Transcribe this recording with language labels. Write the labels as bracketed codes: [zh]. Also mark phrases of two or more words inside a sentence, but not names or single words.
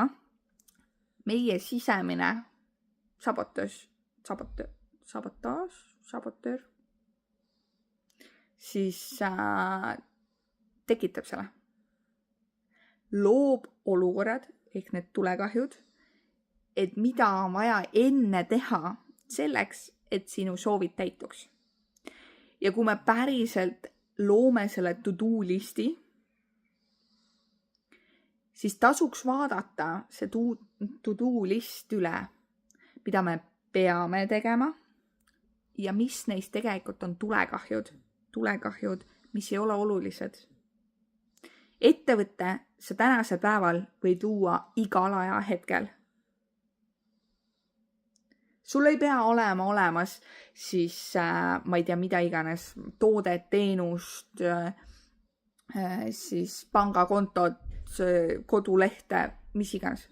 [et] Meie sisemine sabotöör siis tekitab selle. Loob olukorrad ehk need tulekahjud, et mida on vaja enne teha selleks, et sinu soovid täituks. Ja kui me päriselt loome selle to-do listi, siis tasuks vaadata see [en] to-do list [et] üle, mida me peame tegema ja mis neist tegelikult on tulekahjud, mis ei ole olulised. Ettevõtte sa tänasel päeval võid luua igal ajahetkel. Sul ei pea olema olemas siis, ma ei tea, mida iganes, toodet, teenust, siis pangakontot, kodulehte, mis iganes.